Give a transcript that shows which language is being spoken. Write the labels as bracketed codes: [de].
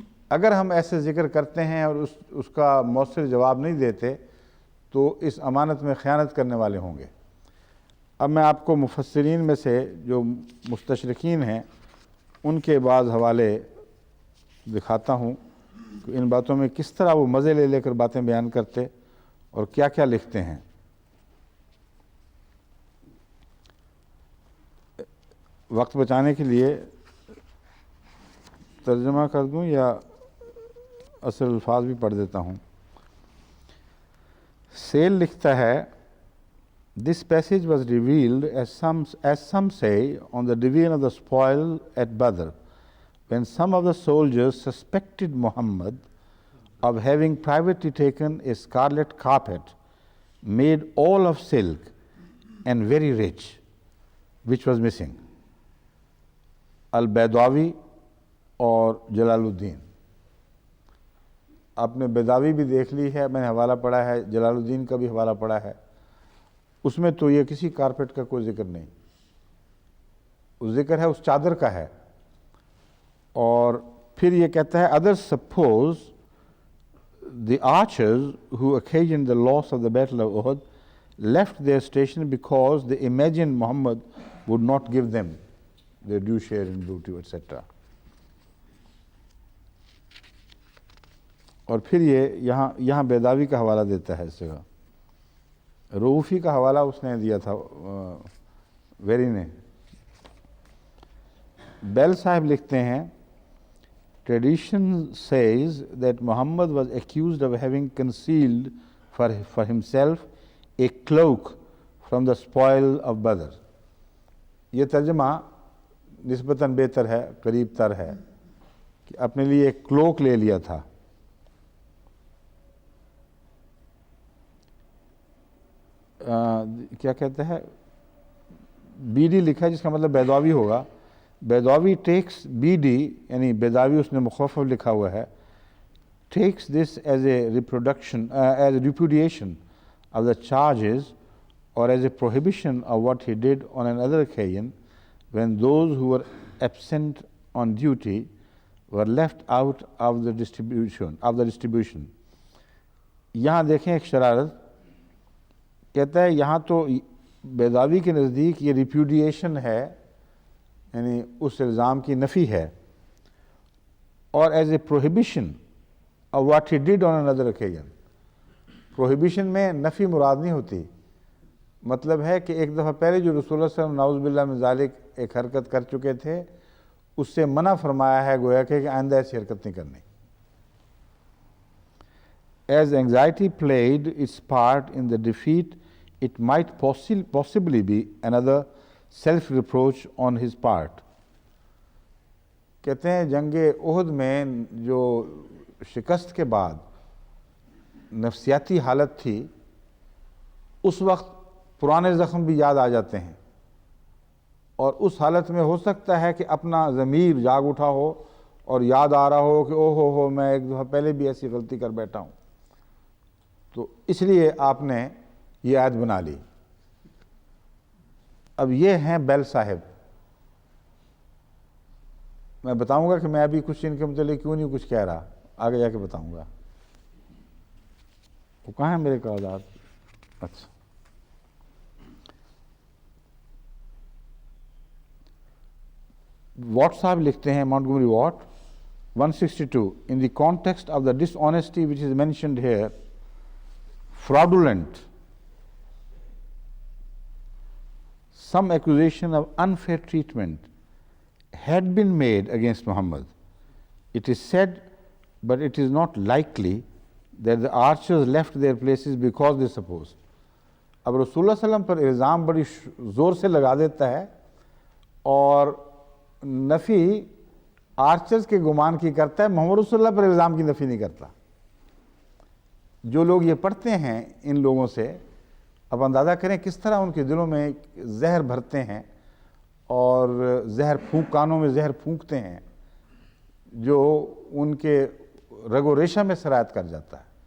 [ur] اگر ہم ایسے ذکر کرتے ہیں اور اس کا مؤثر جواب نہیں دیتے تو اس امانت میں خیانت کرنے والے ہوں گے۔ اب میں آپ کو مفسرین میں سے جو مستشرقین ہیں ان کے بعض حوالے دکھاتا ہوں کہ ان باتوں میں کس طرح وہ مزے لے لے کر باتیں بیان کرتے اور کیا کیا لکھتے ہیں۔ وقت بچانے کے لیے ترجمہ کر دوں یا اصل الفاظ بھی پڑھ دیتا ہوں. سیل لکھتا ہے [en] This passage was revealed, as some say, on the division of the spoil at Badr, when some of the soldiers suspected Muhammad of having privately taken a scarlet carpet made all of silk and very rich, which was missing. [ur] البیضاوی اور جلال الدین. آپ نے بیضاوی بھی دیکھ لی ہے, میں نے حوالہ پڑھا ہے, جلال الدین کا بھی حوالہ پڑھا ہے. اس میں تو یہ کسی کارپیٹ کا کوئی ذکر نہیں, اس ذکر ہے اس چادر کا ہے. اور پھر یہ کہتا ہے [en] others suppose the archers who occasioned the loss of the battle of Uhud left their station because they imagined Muhammad would not give them their due share in booty, etc. [ur] اور پھر یہ یہاں بیضاوی کا حوالہ دیتا ہے اس جگہ. روفی کا حوالہ اس نے دیا تھا ویری نے. بیل صاحب لکھتے ہیں [en] Tradition says that Muhammad was accused of having concealed for himself a cloak from the spoil of Badr. [ur] یہ ترجمہ نسبتاً بہتر ہے, قریب تر ہے, کہ اپنے لیے ایک کلوک لے لیا تھا. کیا کہتا ہے, بی ڈی لکھا ہے جس کا مطلب بیضاوی ہوگا. [en] بیضاوی ٹیکس بی ڈی, [ur] یعنی بیضاوی اس نے مخفف لکھا ہوا ہے, [en] Takes this as a repudiation of the charges or as a prohibition of what he did on another occasion when those who were absent on duty were left out of the distribution. [ur] یہاں دیکھیں ایک شرارت, کہتا ہے یہاں تو بیضاوی کے نزدیک یہ ریپیوڈیشن ہے, یعنی اس الزام کی نفی ہے, اور [en] As a prohibition of what he did on another occasion. [ur] Prohibition میں نفی مراد نہیں ہوتی, مطلب ہے کہ ایک دفعہ پہلے جو رسول اللہ صلی اللہ علیہ وسلم نعوذ باللہ من ذالک ایک حرکت کر چکے تھے, اس سے منع فرمایا ہے گویا کہ آئندہ ایسی حرکت نہیں کرنی. [en] As anxiety played its part in the defeat, it might possibly be another self-reproach on his part. [ur] کہتے ہیں جنگ احد میں جو شکست کے بعد نفسیاتی حالت تھی, اس وقت پرانے زخم بھی یاد آ جاتے ہیں, اور اس حالت میں ہو سکتا ہے کہ اپنا ضمیر جاگ اٹھا ہو اور یاد آ رہا ہو کہ او ہو میں ایک دفعہ پہلے بھی ایسی غلطی کر بیٹھا ہوں. تو اس لیے آپ نے یہ آیت بنا لی. اب یہ ہیں بیل صاحب. میں بتاؤں گا کہ میں ابھی کچھ ان کے متعلق کیوں نہیں کچھ کہہ رہا, آگے جا کے بتاؤں گا. وہ کہاں ہیں میرے کاغذات؟ اچھا, واٹ صاحب لکھتے ہیں, [en] Montgomery Watt 162, in the context of the dishonesty which is mentioned here, fraudulent, some accusation of unfair treatment had been made against Muhammad. It is said, but it is not likely, that the archers left their places because they supposed. [ur] اب رسول اللہ صلی اللہ علیہ وسلم پر الزام بڑی زور سے لگا دیتا ہے, اور نفی آرچرز کے گمان کی کرتا ہے, محمد رسول اللہ پر الزام کی نفی نہیں کرتا. جو لوگ یہ پڑھتے ہیں ان لوگوں سے اب اندازہ کریں کس طرح ان کے دلوں میں زہر بھرتے ہیں, اور کانوں میں زہر پھونکتے ہیں, جو ان کے رگ و ریشہ میں سرایت کر جاتا ہے.